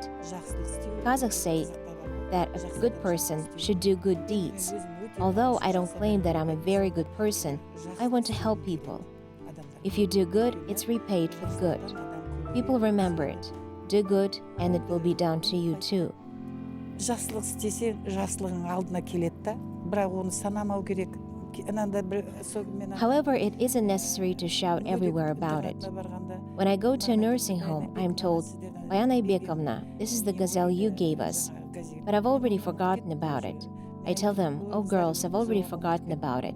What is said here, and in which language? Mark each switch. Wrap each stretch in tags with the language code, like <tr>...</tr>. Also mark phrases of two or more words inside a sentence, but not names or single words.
<en>Kazakhs say that a good person should do good deeds. Although I don't claim that I'm a very good person, I want to help people. If you do good, it's repaid with good. People remember it. Do good, and it will be done to you too.</en> <kk>Жақсылық істесе, жақсылығың алдына келеді да, бірақ оны санамау керек.</kk> <en>However, it isn't necessary to shout everywhere about it. When I go to a nursing home, I am told, "Bayan Aybekovna, this is the gazelle you gave us." But I've already forgotten about it. I tell them, "Oh girls, I've already forgotten about it."</en>